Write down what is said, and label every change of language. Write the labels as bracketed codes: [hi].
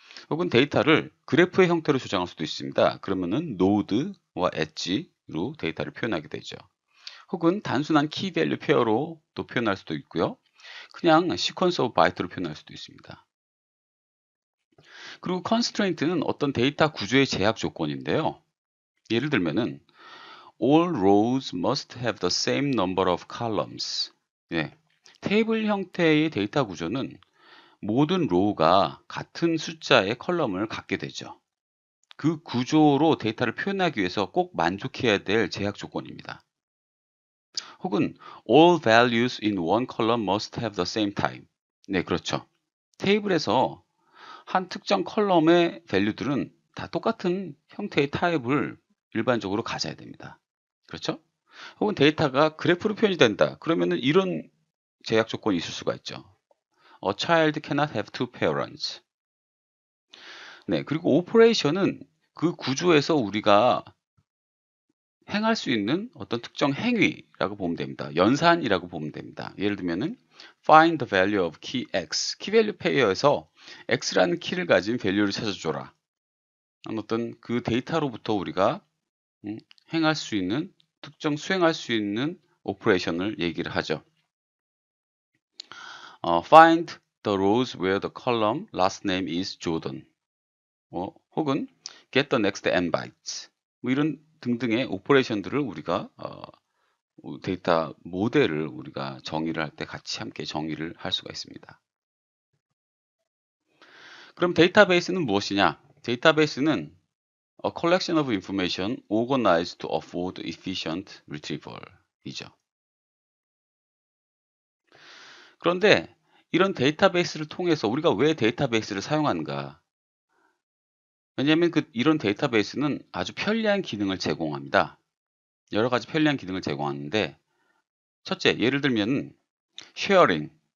[ko] 혹은 데이터를 그래프의 형태로 저장할 수도 있습니다. 그러면은 노드와 엣지로 데이터를 표현하게 되죠. 혹은 단순한 키 밸류 페어로 또 표현할 수도 있고요. 그냥 시퀀스 오브 바이트로 표현할 수도 있습니다. 그리고 constraint는 어떤 데이터 구조의 제약 조건인데요. 예를 들면은 [en] all rows must have the same number of columns. [ko] 테이블 형태의 데이터 구조는 모든 로우가 같은 숫자의 컬럼을 갖게 되죠. 그 구조로 데이터를 표현하기 위해서 꼭 만족해야 될 제약 조건입니다. [en] 혹은 all values in one column must have the same type. [ko] 그렇죠. 테이블에서 한 특정 컬럼의 밸류들은 다 똑같은 형태의 타입을 일반적으로 가져야 됩니다. 그렇죠? 혹은 데이터가 그래프로 표현이 된다. 그러면은 이런 제약 조건이 있을 수가 있죠. [en] A child cannot have two parents. [ko] 그리고 operation은 그 구조에서 우리가 행할 수 있는 어떤 특정 행위라고 보면 됩니다. 연산이라고 보면 됩니다. 예를 들면은 [en] find the value of key x, [ko] key value pair에서 x라는 키를 가진 밸류를 찾아줘라. 어떤 그 데이터로부터 우리가 행할 수 있는 특정 수행할 수 있는 오퍼레이션을 얘기를 하죠. [en] find the rows where the column last name is Jordan. 혹은 get the next n bytes. [ko] 이런 등등의 오퍼레이션들을 우리가 데이터 모델을 우리가 정의를 할 때 같이 함께 정의를 할 수가 있습니다. 그럼 데이터베이스는 무엇이냐? [en] 데이터베이스는 a collection of information organized to afford efficient retrieval 이죠. [ko] 그런데 이런 데이터베이스를 통해서 우리가 왜 데이터베이스를 사용하는가? 왜냐하면 이런 데이터베이스는 아주 편리한 기능을 제공합니다. 여러 가지 편리한 기능을 제공하는데, 첫째, 예를 들면 쉐어링.